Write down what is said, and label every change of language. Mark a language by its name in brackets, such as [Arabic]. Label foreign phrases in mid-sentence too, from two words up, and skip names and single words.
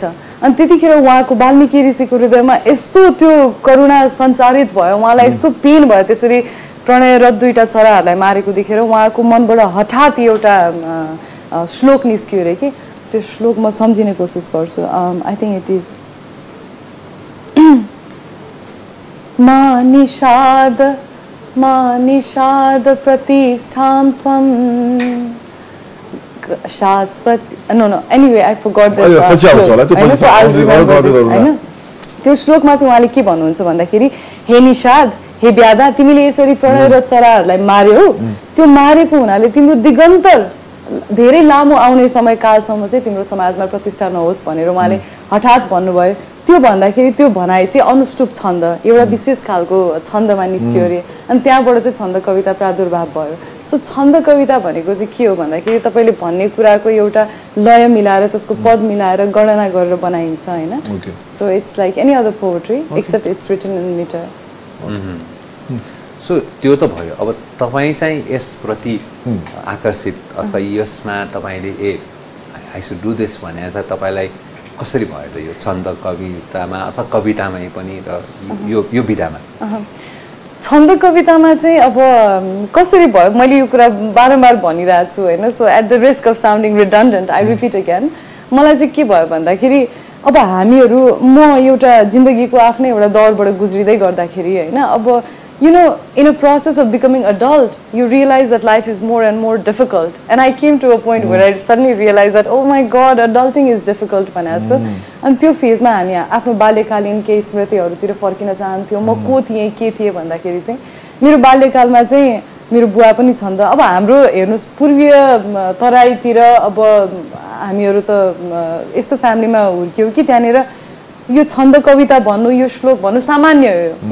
[Nepali] अनि त्यतिखेर उहाँको वाल्मीकि ऋषिको हृदयमा यस्तो त्यो करुणा सञ्चारित भयो, उहाँलाई यस्तो पेन भयो त्यसरी प्रणयरत दुईटा चराहरूलाई मारेको देखेर उहाँको मनबाट हठात एउटा श्लोक निस्कियो अरे कि। त्यो श्लोक म सम्झिने कोसिस गर्छु। [English] I think it is [Sanskrit] मा निषाद प्रतिष्ठां त्वं शाश्वती। [English] No anyway I forgot this. [Nepali] त्यो श्लोकमा चाहिँ उहाँले के भन्नुहुन्छ भन्दाखेरि, हे निषाद, हे व्याधा, तिमीले यसरी प्रणयरत चराहरूलाई मार्यौ। त्यो मारेको हुनाले तिम्रो दिगन्तर धेरै लामो आउने समयकालसम्म चाहिँ तिम्रो समाजमा प्रतिष्ठा नहोस् भनेर उहाँले हठात भन्नुभयो। त्यो भन्दाखेरि त्यो भनाइ चाहिँ अनुष्टुप छन्द एउटा विशेष खालको छन्दमा निस्क्यो अरे। अनि त्यहाँबाट चाहिँ छन्द कविता प्रादुर्भाव भयो। सो छन्द कविता भनेको चाहिँ के हो भन्दाखेरि तपाईँले भन्ने कुराको एउटा लय मिलाएर त्यसको पद मिलाएर गणना गरेर बनाइन्छ होइन। [English] So it's like any other poetry except it's written in meter. [Nepali] सो त्यो त भयो। अब तपाईँ चाहिँ यसप्रति आकर्षित अथवा यसमा तपाईँले [English] I should do this [Nepali] भने चाहिँ तपाईँलाई कसरी भयो त यो छन्द कवितामा अथवा कवितामै पनि र यो विधामा? छन्द कवितामा चाहिँ अब कसरी भयो मैले यो कुरा बारम्बार भनिरहेको छु होइन। [English] So at the risk of sounding redundant I repeat again, [Nepali] मलाई चाहिँ के भयो भन्दाखेरि अब हामीहरू म एउटा जिन्दगीको आफ्नै एउटा दौरबाट गुज्रिँदै गर्दाखेरि होइन, अब [English] you know, in a process of becoming adult, you realize that life is more and more difficult. And I came to a point where I suddenly realized that, oh my God, adulting is difficult [Nepali] भने जस्तो। अनि त्यो फेजमा हामी आफ्नो बाल्यकालीन केही स्मृतिहरूतिर फर्किन चाहन्थ्यौँ। म को थिएँ के थिएँ भन्दाखेरि चाहिँ मेरो बाल्यकालमा चाहिँ मेरो बुवा पनि छन् त। अब हाम्रो हेर्नुहोस् पूर्वीय तराईतिर अब हामीहरू त यस्तो फ्यामिलीमा हुर्क्यौँ कि त्यहाँनिर यो छन्द कविता भन्नु, यो श्लोक भन्नु सामान्य हो।